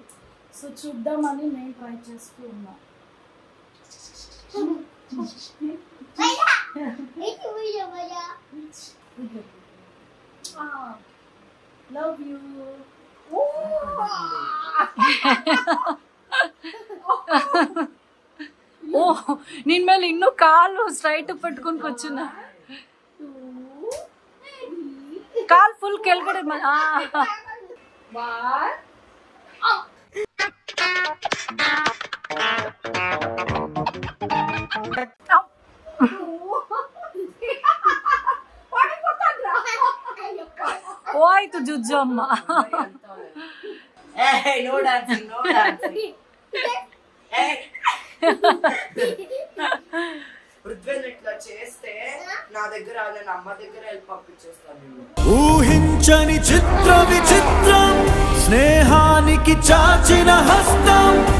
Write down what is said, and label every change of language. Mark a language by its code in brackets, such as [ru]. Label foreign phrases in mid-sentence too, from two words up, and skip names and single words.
[te] సో చూద్దామని నేను ట్రై చేస్తూ ఉన్నా. [en] love you. [te] ఓ నేను [kn] ಮೇಲೆ ಇನ್ನೂ ಕಾಲು ಸ್ಟ್ರೈಟ್ ಪಟ್ಕೊಂಡು ಕೂರ್చున్నా. ಕಾಲ್ ಫುಲ್ ಕೆಳಗಡೆ ಹೋಯ್ತು ಜುಜ್ಜು ಅಮ್ಮ. [en] No dancing, no dancing. [te] రుద్వేద్ ఇట్లా చేస్తే నా దగ్గర నేను అమ్మ దగ్గర వెళ్ళి పంపించేస్తాను. ఊహించని చిత్ర విచిత్రం స్నేహానికి చాచిన హస్తం